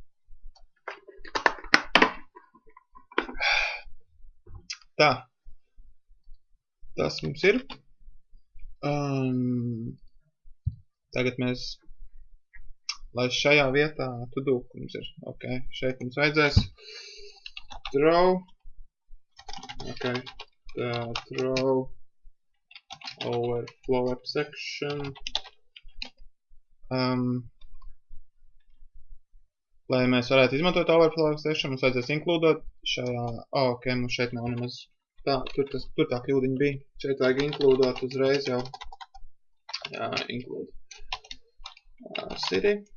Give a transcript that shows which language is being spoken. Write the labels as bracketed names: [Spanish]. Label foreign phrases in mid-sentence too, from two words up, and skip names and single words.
[Latvian] Tā, Tas mums ir. Tagad mēs, lai šajā vietā to-do mums ir. Ok, šeit mums vajadzēs throw. [English] Ok, throw overflow exception. [Latvian] Lai mēs varētu izmantot [English] overflow exception, [Latvian] mums vajadzēs inkludot šajā, ok, mums šeit nav nemaz tā, tur tā kļūdiņa bija. Šeit vajag inkludot uzreiz jau, jā, [English] include city.